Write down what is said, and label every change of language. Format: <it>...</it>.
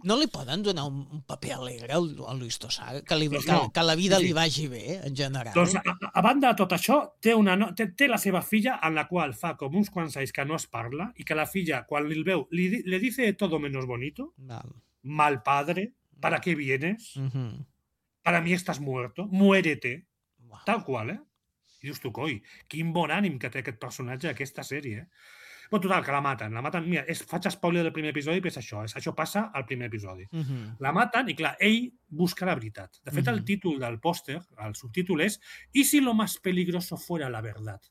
<ca>No li poden donar un paper alegre a Luis Tosar? Que la vida li vagi bé, en general? Doncs, a banda de tot això, té la seva filla, en la qual fa com uns quants anys que no es parla, i que la filla, quan li el veu, li</ca> <es>dice todo menos bonito, mal padre, ¿para qué vienes? Para mí estás muerto, muérete.</es> <ca>Tal qual, I dius tu, coi, quin bon ànim que té aquest personatge, aquesta sèrie. Bueno, total, que la maten. Mira, faig spoiler del primer episodi, però és això. Això passa al primer episodi. La maten i, clar, ell busca la veritat. De fet, el títol del pòster, el subtítol és</ca> <es>¿Y si lo más peligroso fuera la verdad?</es>